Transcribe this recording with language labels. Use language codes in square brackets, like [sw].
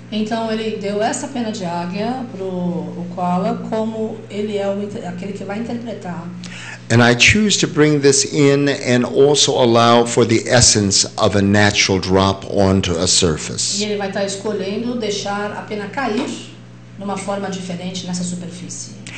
[pt] Então ele deu essa pena de águia para o Uqualla como ele é aquele que vai interpretar. [en] And I choose to bring this in and also allow for the essence of a natural drop onto a surface. [pt] E ele vai estar escolhendo deixar a pena cair numa forma diferente nessa superfície.